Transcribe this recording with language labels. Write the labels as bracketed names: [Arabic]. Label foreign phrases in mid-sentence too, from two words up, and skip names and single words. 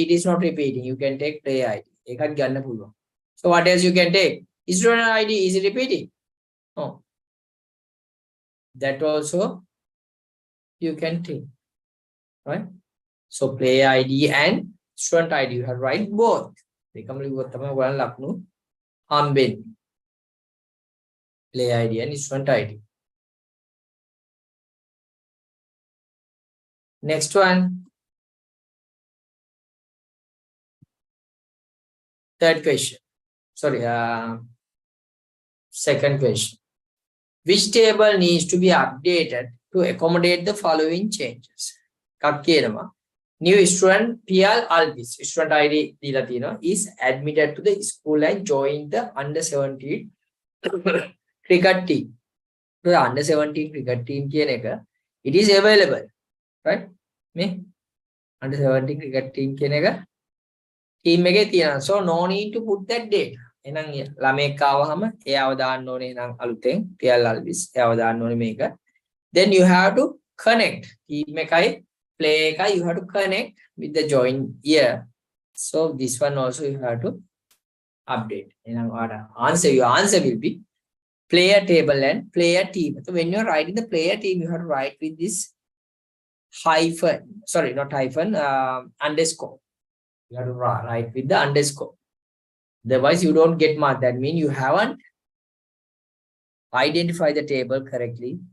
[English] It is not repeating. You can take player ID. So what else you can take? Student ID is it repeating? No. That also you can take, right? So player ID and student ID, you have to write both. [Sinhala] දෙකම ලිව්වොත් තමයි ඔයාලා ලකුණු හම්බෙන්නේ. [English] Play ID and student ID. Next one. Third question. Sorry, second question. Which table needs to be updated to accommodate the following changes? Kakkenama. New student PL Alvis, student ID [Sinhala] දීලා තියෙනවා, [English] is admitted to the school and joined the under 17 cricket team. So the under 17 cricket team [Sinhala] කියන එක, [English] it is available, right? [Sinhala] මේ [English] under 17 cricket team [Sinhala] කියන එක team එකේ තියෙනවා. [English] So no need to put that data. [Sinhala] එහෙනම් ළමෙක් ආවහම එයාව දාන්න ඕනේ නම් අලුතෙන් PL Alvis එයාව දාන්න ඕනේ මේක. [English] Then you have to connect team එකයි play එකයි, you have to connect with the join year. So this one also you have to update. [Sinhala] එහෙනම් ඔයාලා [English] your answer will be player table and player team. So when you are writing the player team, you have to write with this hyphen, sorry, not hyphen, underscore. You have to write with the underscore. Otherwise, you don't get marked. That means you haven't identified the table correctly.